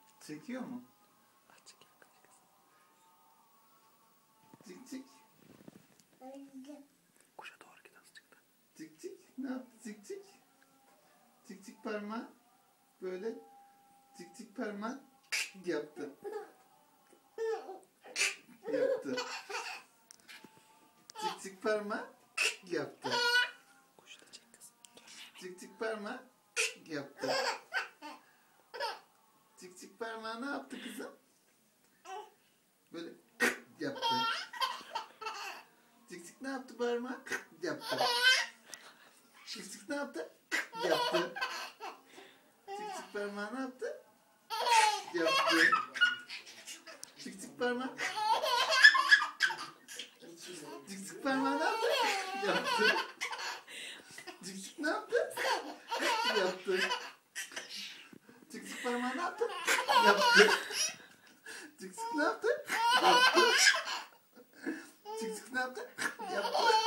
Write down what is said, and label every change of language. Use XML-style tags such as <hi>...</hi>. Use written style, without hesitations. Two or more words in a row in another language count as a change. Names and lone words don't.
<tr>Çekiyor mu? Cik cik. Kuşa doğru git azıcık da. Cik cik. Ne yaptı cik cik? Cik cik parmağı. Böyle. Cik cik parmağı. Yaptı. Yaptı. Cik cik parmağı. Yaptı. Kuşu da çek kızım. Cik cik parmağı. Yaptı. Cik cik parmağı ne yaptı kızım? Böyle yaptı. Cik cik ne yaptı parmağı? Yaptı. Cik cik ne yaptı? Yaptı. Cik cik parmağı ne yaptı? Yaptı. Cik cik parmağı. Cik cik parmağı ne yaptı? Yaptı. Cik cik ne yaptı? Yaptı. Cik cik parmağı ne yaptı? Yaptı. Cik cik ne yaptı? Yaptı. Cik cik ne yaptı? Yaptı.</tr>